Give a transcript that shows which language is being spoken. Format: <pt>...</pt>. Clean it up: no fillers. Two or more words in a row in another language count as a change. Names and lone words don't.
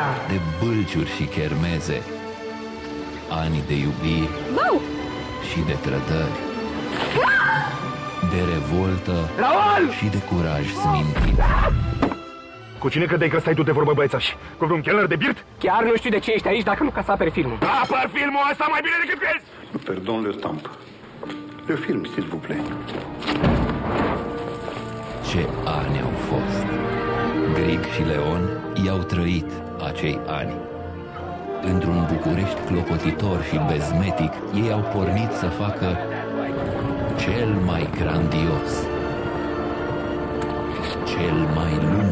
<ro>de bâlciuri și chermeze, ani de iubiri și de trădări, de revoltă Raul! și de curaj smintit. Cu cine credeai că stai tu de vorbă, băiețași? Cu vreun chelner de birt? Chiar nu știu de ce ești aici dacă nu ca să aperi filmul. Apăr filmul ăsta mai bine decât crezi!</ro> <fr>Pardon, le stamp. Le film, s'il vous plaît.</fr> <ro>Ce ani au fost! Grig și Leon i-au trăit acei ani. Într-un București clopotitor și bezmetic, ei au pornit să facă cel mai grandios, cel mai lung.</ro>